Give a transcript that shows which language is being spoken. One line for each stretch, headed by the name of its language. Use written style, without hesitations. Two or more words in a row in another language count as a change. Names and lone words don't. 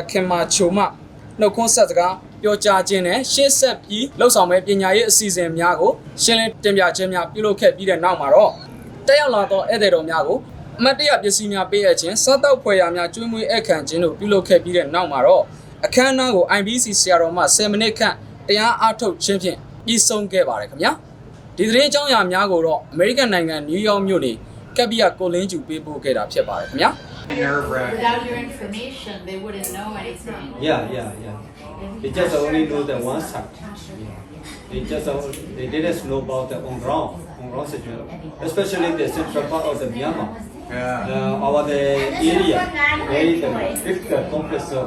Burmese: Kimma Cho မှနှုတ်ခွန်းဆက်စကားပြောကြားခြင်းနဲ့ရှေ့ဆက်ပြီးလှုပ်ဆောင်မဲ့ပညာရေးအစီအစဉ်များကိုရှင်းလင်းတင်ပြခြင်းများပြုလုပ်ခဲ့ပြီးတဲ့နောက်မှာတော့တက်ရောက်လာသောဧည့်သည်တော်များကိုအမတ်တရပစ္စည်းများပေးအပ်ခြင်းစားတောက်ဖွယ်ရာများကျွေးမွေးအခမ်းခြင်းတို့ပြုလုပ်ခဲ့ပြီးတဲ့နောက်မှာတော့အခမ်းအနားကို IBC ဆရာတော်မှ10မိနစ်ခန့်တရားအားထုတ်ခြင်းဖြင့်ပြီးဆုံးခဲ့ပါတယ်ခင်ဗျာဒီသတင်းအကြောင်းအရာများကိုတော့အမေရိကန်နိုင်ငံနယူးယောက်မြို့နေကပ်ပြကိုလင်းကျူပေးပို့ခဲ့တာဖြစ်ပါတယ်ခင်ဗျာ
English: Without your information, they wouldn't know anything. Yeah. They just only know the one side. They didn't know about the on ground situation, especially the central part of the Myanmar. Our the area, very difficult, complex.